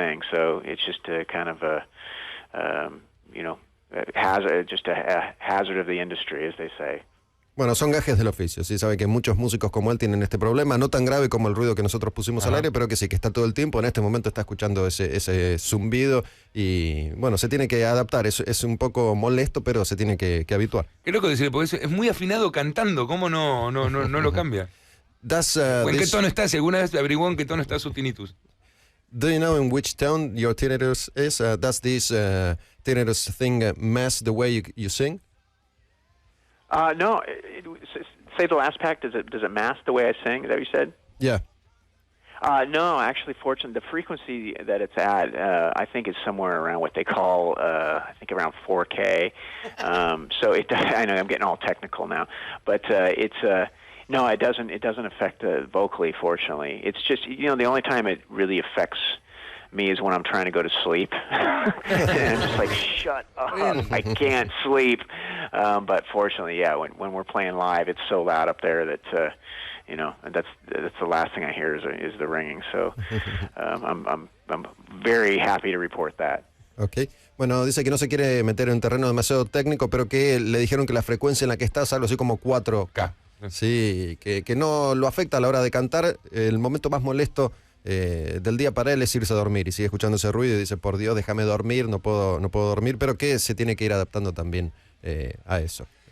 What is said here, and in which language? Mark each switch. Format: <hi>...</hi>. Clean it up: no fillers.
<en>So it's just a kind of a you know, just a hazard of the industry, as they say.</en> <es>Bueno, son gajes del oficio, sí, sabe que muchos músicos como él tienen este problema, no tan grave como el ruido que nosotros pusimos al aire, pero que sí, que está todo el tiempo, en este momento está escuchando ese zumbido y bueno, se tiene que adaptar, es un poco molesto, pero se tiene que habituar. Qué loco decirle, porque es muy afinado cantando, ¿cómo no lo cambia? ¿En qué tono está? Si alguna vez averiguó en qué tono está su tinnitus.</es> <en>Do you know in which tone your tinnitus is? Does this tinnitus thing mess the way you sing? No. Say the last pack. Does it mask the way I sing? Is that what you said? Yeah. No, actually, fortunately, the frequency that it's at, I think is somewhere around what they call, I think around 4K. So I know I'm getting all technical now, but no, it doesn't affect vocally. Fortunately, it's just, you know, the only time it really affects me is when I'm trying to go to sleep. And I'm just like, shut up, I can't sleep. But fortunately, yeah, when we're playing live, it's so loud up there that you know, that's the last thing I hear is the ringing. So I'm very happy to report that. Ok.</en> <es>Bueno, dice que no se quiere meter en un terreno demasiado técnico, pero que le dijeron que la frecuencia en la que está es algo así como 4K. Sí, que no lo afecta a la hora de cantar. El momento más molesto del día para él es irse a dormir y sigue escuchando ese ruido y dice, por Dios, déjame dormir, no puedo dormir, pero que se tiene que ir adaptando también a eso.</es>